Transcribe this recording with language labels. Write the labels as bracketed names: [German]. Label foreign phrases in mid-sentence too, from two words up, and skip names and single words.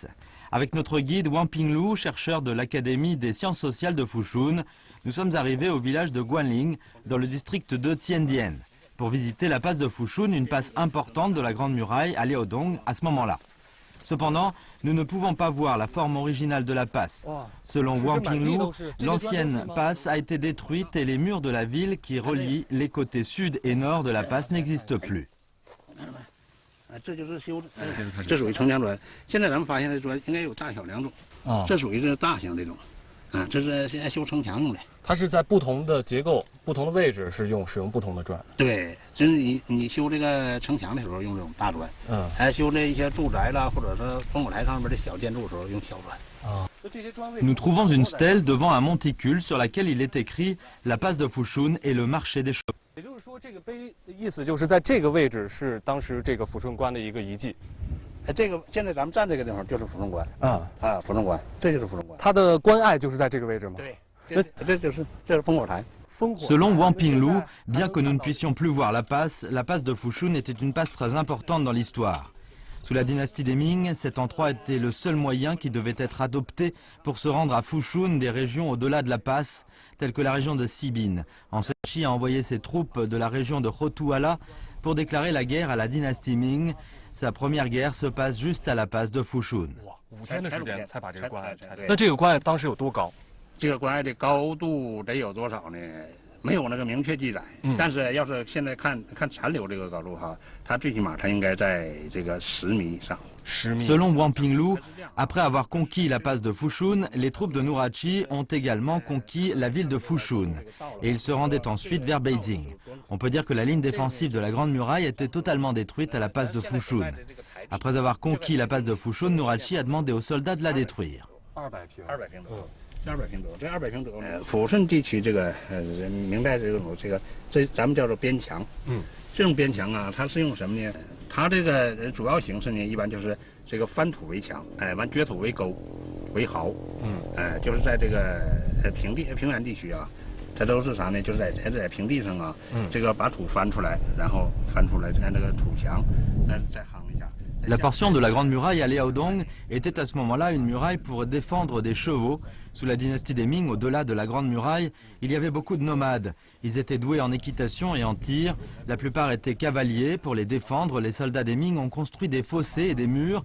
[French] Avec notre guide Wang Pinglu, chercheur de l'Académie des sciences sociales de Fushun, nous sommes arrivés au village de Guanling, dans le district de Tiandian, pour visiter la passe de Fushun, une passe importante de la Grande Muraille à Liaodong à ce moment-là. Cependant, nous ne pouvons pas voir la forme originale de la passe. Selon Wang Pinglu, l'ancienne passe a été détruite et les murs de la ville qui relient les côtés sud et nord de la passe n'existent plus. [Chinese] 这就是修的，这属于城墙砖。现在咱们发现的砖应该有大小2种，这属于是大型这种，这是现在修城墙用的。它是在不同的结构、不同的位置使用不同的砖。对，就是你修这个城墙的时候用这种大砖，修这一些住宅啦，或者是烽火台上面的小建筑的时候用小砖。 [French] Nous trouvons une stèle devant un monticule sur laquelle il est écrit la passe de Fushun et le marché des chevaux. [Chinese] 也就是说，这个碑的意思就是在这个位置是当时这个抚顺关的一个遗迹。这个现在咱们站这个地方就是抚顺关抚顺关，这就是抚顺关。它的关隘就是在这个位置吗？对，这是烽火台。 [French] Selon Wang Pinglu, bien que nous ne puissions plus voir la passe de Fushun était une passe très importante dans l'histoire. Sous la dynastie des Ming, cet endroit était le seul moyen qui devait être adopté pour se rendre à Fushun des régions au-delà de la passe, telles que la région de Sibin. Ensuite, a envoyé ses troupes de la région de Hotuala pour déclarer la guerre à la dynastie Ming. Sa première guerre se passe juste à la passe de Fushun. [Chinese] 5 天的时间才把这个关隘拆掉。那这个关隘当时有多高？这个关隘的高度得有多少呢？ 没有那个明确记载，但是要是现在看残留这个高度哈，它最起码它应该在这个10米以上。 [French] Selon Wang Pinglu, après avoir conquis la passe de Fushun, les troupes de Nurachi ont également conquis la ville de Fushun et ils se rendaient ensuite vers Beijing. On peut dire que la ligne défensive de la Grande Muraille était totalement détruite à la passe de Fushun. Après avoir conquis la passe de Fushun, Nurachi a demandé aux soldats de la détruire. [Chinese] 200 平左右。 200平左右，这200平左右。抚顺地区这个明代这咱们叫做边墙。这种边墙啊，它是用什么呢？它这个主要形式呢，一般就是这个翻土为墙，完掘土为沟，为壕。就是在这个平原地区啊，它都是啥呢？就是在平地上啊，这个把土翻出来，然后翻出来按这个土墙，再夯一下。 [French] La portion de la Grande Muraille à Liaodong était à ce moment-là une muraille pour défendre des chevaux. Sous la dynastie des Ming, au-delà de la Grande Muraille, il y avait beaucoup de nomades. Ils étaient doués en équitation et en tir. La plupart étaient cavaliers. Pour les défendre, les soldats des Ming ont construit des fossés et des murs.